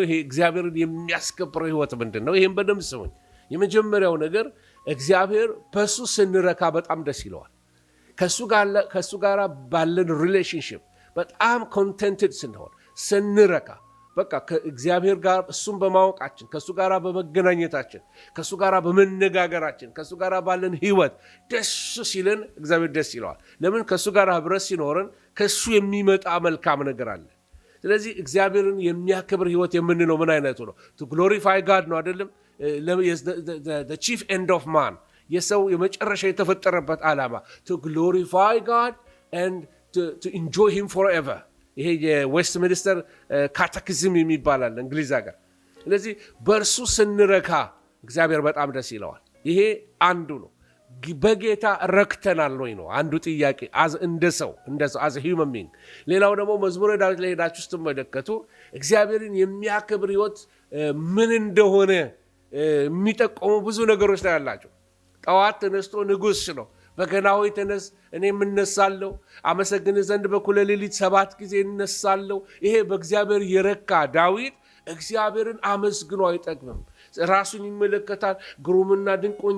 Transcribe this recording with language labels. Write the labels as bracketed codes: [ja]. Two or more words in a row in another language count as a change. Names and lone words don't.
[am] ይሄ እግዚአብሔርን የሚያስከብረው ህይወት ምንድነው? ይሄን በደንብ ስሙኝ። የመጀመሪያው ነገር እግዚአብሔር በሱ ስንረካ በጣም ደስ ይለዋል። ከሱ ጋር ባለን ሪሌሽንሺፕ በጣም ኮንቴንትድ ስንረካ በቃ ከእግዚአብሔር ጋር እሱን በማወቃችን ከሱ ጋር በመገናኘታችን ከሱ ጋር በመነጋገራችን ከሱ ጋር ባለን ህይወት ደስ ሲለን እግዚአብሔር ደስ ይለዋል። ለምን? ከሱ ጋር ህብረት ሲኖረን ከሱ የሚመጣ መልካም ነገር አለ። ስለዚህ እግዚአብሔርን የሚያከብር ህይወት የምንለው ምን አይነቱ ነው? [en] to glorify God [am] ነው አይደለም? [en] the chief end of man [am] የሰው የመጨረሻ የተፈጠረበት ዓላማ [en] to glorify God and to enjoy him forever። [am] ይሄ የዌስት ሚኒስተር ካቴኪዝም የሚባላል እንግሊዝ ሀገር። ስለዚህ በእርሱ ስንረካ እግዚአብሔር በጣም ደስ ይለዋል። ይሄ አንዱ ነው። በጌታ ረክተናል ወይ ነው አንዱ ጥያቄ፣ እንደ ሰው [en] as a human being። [am] ሌላው ደግሞ መዝሙረ ዳዊት ላይ ሄዳችሁ ስትመለከቱ እግዚአብሔርን የሚያከብር ህይወት ምን እንደሆነ የሚጠቆሙ ብዙ ነገሮች ላይ ያላቸው። ጠዋት ተነስቶ ንጉሥ ነው በገና ሆይ ተነስ፣ እኔም እነሳለሁ፣ አመሰግንህ ዘንድ በኩለ ሌሊት 7 ጊዜ እነሳለሁ። ይሄ በእግዚአብሔር የረካ ዳዊት እግዚአብሔርን አመስግኖ አይጠግብም። ራሱን ይመለከታል። ግሩምና ድንቅ ሆኜ